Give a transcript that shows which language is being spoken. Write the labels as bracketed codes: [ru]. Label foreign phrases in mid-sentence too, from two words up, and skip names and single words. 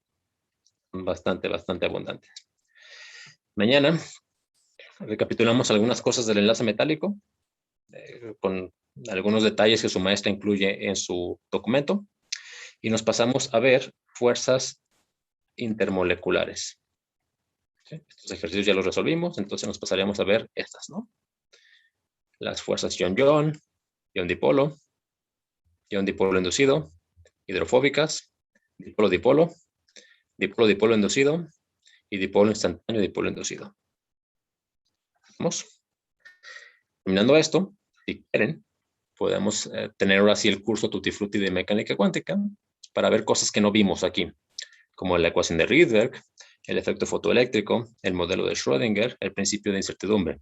[es] Bastante, bastante abundantes. Mañana recapitulamos algunas cosas del enlace metálico, con algunos detalles que su maestra incluye en su documento, y nos pasamos a ver fuerzas intermoleculares. ¿Sí? Estos ejercicios ya los resolvimos, entonces nos pasaríamos a ver estas, ¿no? Las fuerzas ion-ion, ion-dipolo, ion-dipolo inducido, hidrofóbicas, dipolo-dipolo, dipolo-dipolo inducido y dipolo instantáneo dipolo inducido. ¿Vamos? Terminando esto, si quieren, podemos tener ahora sí el curso Tutti Frutti de mecánica cuántica para ver cosas que no vimos aquí, como la ecuación de Rydberg, el efecto fotoeléctrico, el modelo de Schrödinger, el principio de incertidumbre.